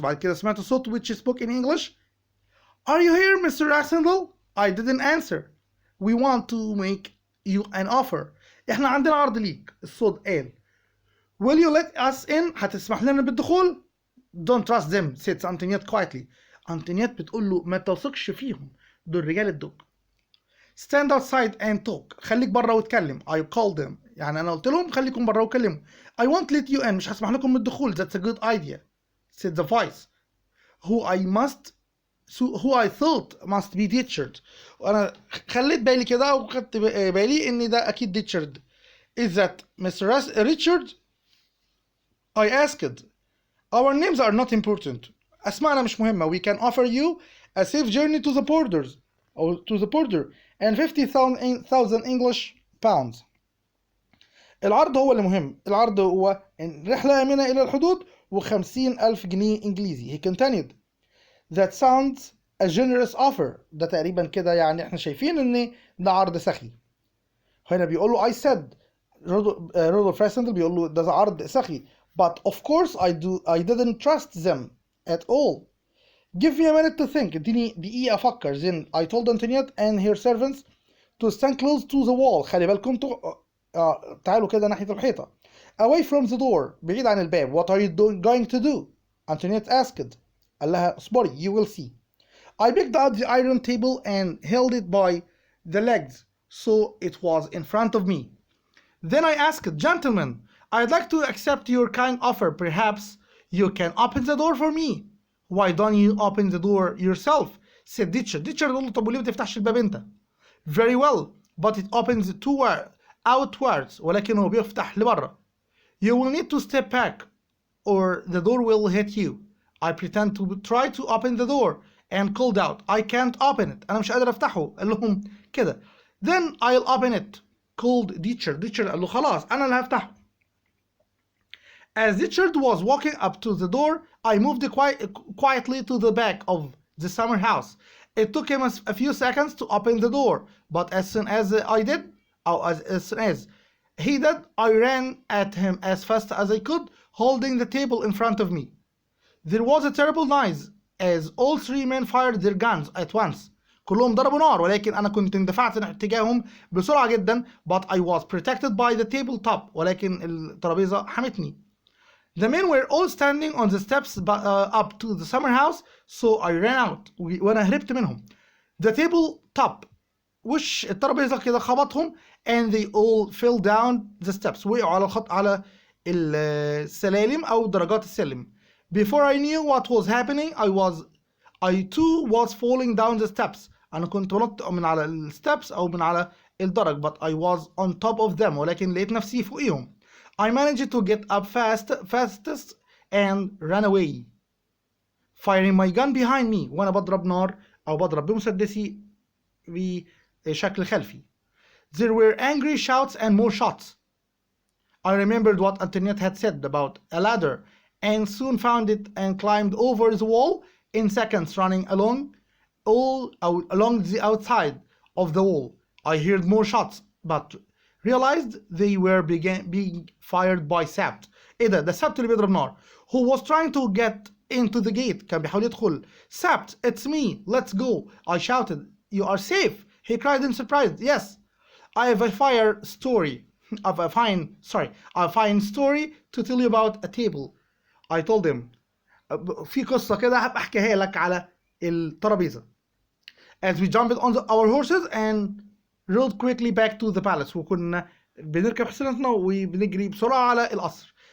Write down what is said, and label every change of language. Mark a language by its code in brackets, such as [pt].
[ar] بعد كده سمعت صوت [en] which spoke in English. Are you here, Mr. Axendel? I didn't answer. We want to make you an offer. [ar] احنا عندنا عرض ليك. الصوت قال. [en] Will you let us in? [ar] هتسمح لنا بالدخول؟ [en] Don't trust them, said Antoinette quietly. [ar] Antoinette بتقول له ما توثقش فيهم. دول رجال الدق. [en] Stand outside and talk. [ar] خليك بره واتكلم. [en] I called them. [ar] يعني أنا قلت لهم خليكم بره واتكلموا. [en] I won't let you in. [ar] مش هسمح لكم بالدخول. [en] That's a good idea, said the voice. Who I thought must be Richard. [ar] وأنا خليت بالي كده وخدت بالي إن ده أكيد Richard. [en] Is that Mr. Richard? I asked. Our names are not important. [ar] أسماءنا مش مهمة. [en] We can offer you a safe journey to the borders or to the border and 50,000 English pounds. [ar] العرض هو اللي مهم. العرض هو رحلة آمنة إلى الحدود و50,000 جنيه إنجليزي. [en] He continued. That sounds a generous offer. [ar] ده تقريبا كده يعني احنا شايفين ان ده عرض سخي. هنا بيقول له [en] I said. [ar] رودولف راسندل بيقول له ده عرض سخي. [en] But of course I didn't trust them at all. Give me a minute to think. [ar] اديني دقيقة أفكر. [en] Then I told Antoinette and her servants to stand close to the wall. [ar] خلي بالكم تعالوا كده ناحية الحيطة. [en] Away from the door. [ar] بعيد عن الباب. [en] What are you going to do? Antoinette asked. [ar] قال لها اصبري. [en] You will see. I picked up the iron table and held it by the legs so it was in front of me. Then I asked, Gentlemen, I'd like to accept your kind offer. Perhaps you can open the door for me. Why don't you open the door yourself? Said Richard. [ar] Richard قال له طب وليه ما تفتحش الباب انت؟ [en] Very well, but it opens outwards. [ar] ولكن هو بيفتح لبره. [en] You will need to step back or the door will hit you. I pretend to try to open the door and called out, I can't open it. [ar] أنا مش قادر أفتحه. قال لهم كده. [en] Then I'll open it. Called Richard. [ar] Richard قال له خلاص أنا اللي هفتحه. [en] As Richard was walking up to the door, I moved quietly to the back of the summer house. It took him a few seconds to open the door, but as soon as I did, as soon as he did, I ran at him as fast as I could, holding the table in front of me. There was a terrible noise as all 3 men fired their guns at once. [ar] كلهم ضربوا نار ولكن أنا كنت اندفعت اتجاههم بسرعة جدا, [en] but I was protected by the tabletop. [ar] ولكن الترابيزة حمتني. [en] The men were all standing on the steps up to the summer house, so I ran out. [ar] وأنا هربت منهم. [en] The tabletop [ar] وش الترابيزة كده خبطهم [en] and they all fell down the steps. [ar] وقعوا على السلالم أو درجات السلم. [en] Before I knew what was happening, I too was falling down the steps. [ar] أنا كنت بنط من على الستبس أو من على الدرج, [en] but I was on top of them. [ar] ولكن لقيت نفسي فوقيهم. [en] I managed to get up fastest and ran away, firing my gun behind me. [ar] وأنا بضرب نار أو بضرب بمسدسي بشكل خلفي. [en] There were angry shouts and more shots. I remembered what Antoinette had said about a ladder and soon found it and climbed over the wall in seconds, running along the outside of the wall. I heard more shots, but realized they were being fired by Sabt. [ar] ايه ده Sabt اللي بيضرب نار. [en] Who was trying to get into the gate. [ar] كان بيحاول يدخل. [en] Sabt, it's me. Let's go. I shouted. You are safe. He cried in surprise. Yes. I have a fine story to tell you about a table. I told him. [ar] في قصة كده هبقى احكيها لك على الترابيزة. [en] As we jumped on our horses and rode quickly back to the palace. [ar] وكنا بنركب حصانتنا وبنجري بسرعة على القصر.